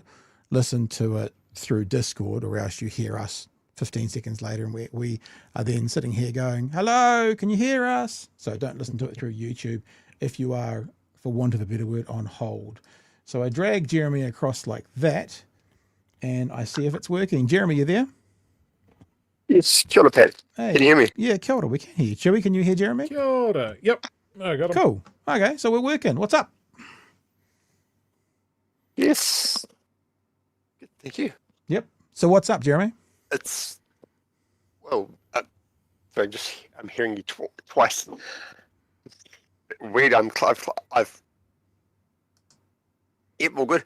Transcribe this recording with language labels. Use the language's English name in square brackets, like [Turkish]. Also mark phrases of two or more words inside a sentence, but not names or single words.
[English] Listen to it through Discord, or else you hear us 15 seconds later and we are then sitting here going, hello, can you hear us? So don't listen to it through YouTube if you are, for want of a better word, on hold. So I drag Jeremy across like that and I see if it's working. Jeremy, you there? Yes, [Māori] kia ora, [English] Pat. Hey. Can you hear me? Yeah, [Māori] kia ora, [English] we can hear you. Chewie, can you hear Jeremy? [Māori] Kia ora. [English] Yep. I got him. Cool. Okay, so we're working. What's up? Yes. Good, thank you. Yep. So what's up, Jeremy? It's, well, sorry, I'm hearing you twice. Weird, I've, yep, all good.